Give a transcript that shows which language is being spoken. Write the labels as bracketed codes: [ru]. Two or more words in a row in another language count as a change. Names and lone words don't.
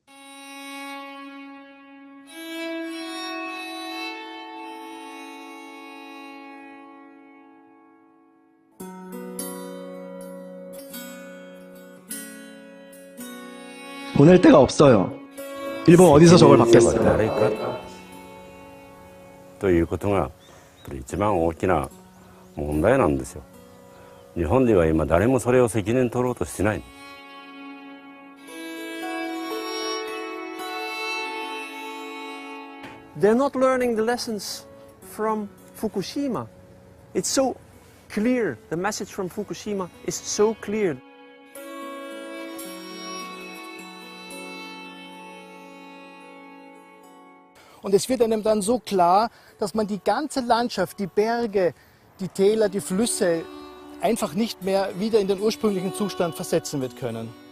[ko] 보낼 데가 없어요. 일본 어디서 저걸 받겠어요. [ja] 誰かということが一番大きな問題なんですよ。日本では今誰もそれを責任取ろうとしてない。 [en] They're not learning the lessons from Fukushima. It's so clear. The message from Fukushima is so clear. [de] Und es wird einem dann so klar, dass man die ganze Landschaft, die Berge, die Täler, die Flüsse einfach nicht mehr wieder in den ursprünglichen Zustand versetzen wird können.